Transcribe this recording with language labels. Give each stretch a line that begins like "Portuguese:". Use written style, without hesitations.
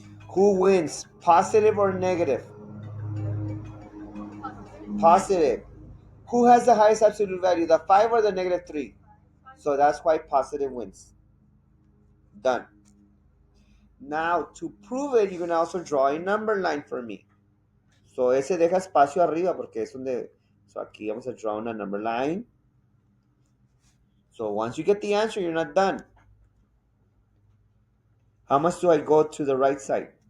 English: Who wins? Positive or negative? Positive. Who has the highest absolute value? The 5 or the negative 3? So that's why positive wins. Done. Now, to prove it, you're going to also draw a number line for me.
Spanish: So, ese deja espacio arriba porque es donde...
English: So,
Spanish: aquí vamos a
English: draw a number line. So, once you get the answer, you're not done. How much do I go to the right side?